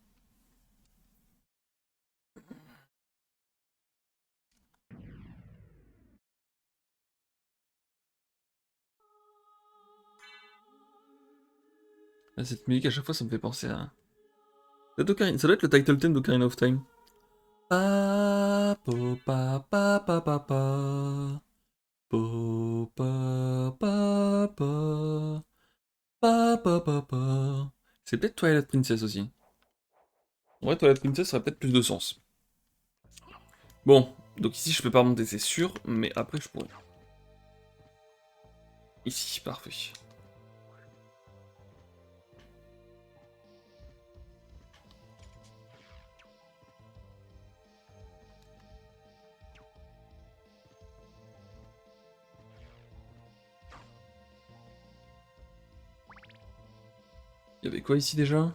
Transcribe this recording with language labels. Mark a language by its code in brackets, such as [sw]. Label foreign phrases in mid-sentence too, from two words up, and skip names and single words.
[fr] Ah, cette musique à chaque fois ça me fait penser à... Ça doit être le [en] title theme [fr] d'Ocarina of Time. Pa po pa pa pa pa pa. Po pa pa pa. Pa pa pa pa. C'est peut-être Twilight Princess aussi. En vrai, Twilight Princess ça aurait peut-être plus de sens. Bon, donc ici je peux pas remonter, c'est sûr, mais après je pourrais. Ici, parfait. Il y avait quoi ici déjà?